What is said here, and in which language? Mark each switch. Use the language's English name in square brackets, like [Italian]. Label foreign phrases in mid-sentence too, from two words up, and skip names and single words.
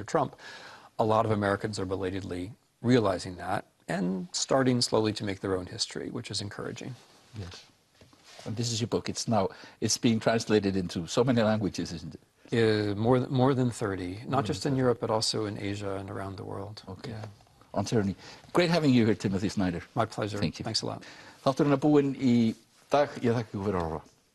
[English] Trump, a lot of Americans are belatedly realizing that and starting slowly to make their own history, which is encouraging. Yes. And this is your book. It's being translated into so many languages, isn't it? More than 30, not just in Europe, but also in Asia and around the world. Okay. On tyranny. Great having you here, Timothy Snyder. My pleasure. Thank you. Thanks a lot. [Icelandic] Þátturinn er búinn í dag. Ég þakka ykkur fyrir að horfa.